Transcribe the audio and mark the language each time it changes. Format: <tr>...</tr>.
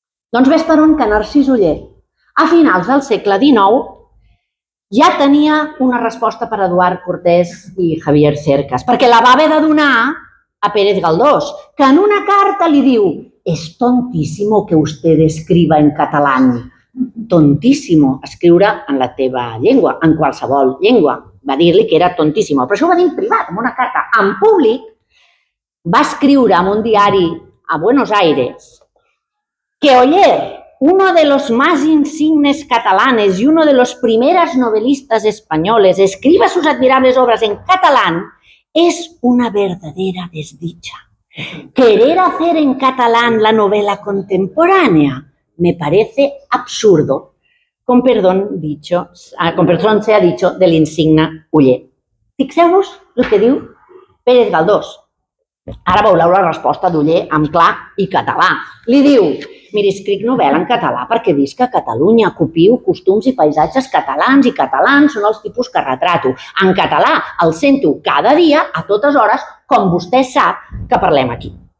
<ca>Doncs ves per on que Narcís Oller, a finals del segle XIX, ja tenia una resposta per a Eduard Cortés i Javier Cercas, perquè la va haver de donar a Pérez Galdós, que en una carta li diu:</ca> <es>es tontísimo que usted escriba en catalán.</es> <ca>Tontíssimo, escriure en la teva llengua, en qualsevol llengua. Va dir-li que era tontíssimo, però això ho va dir en privat, en una carta. En públic va escriure en un diari a Buenos Aires que</ca> <es>Oller, uno de los más insignes catalanes y uno de los primeros novelistas españoles, escriba sus admirables obras en catalán, es una verdadera desdicha. Querer hacer en catalán la novela contemporánea me parece absurdo, con perdón sea dicho del insigne Oller.</es> <ca>Fixeu-vos el que diu Pérez Galdós. Ara veureu la resposta d'Oller en clar i català. Li diu: miri, escric novel·la en català perquè visc a Catalunya, copio costums i paisatges catalans i catalans són els tipus que retrato. En català el sento cada dia, a totes hores, com vostè sap que parlem aquí.</ca>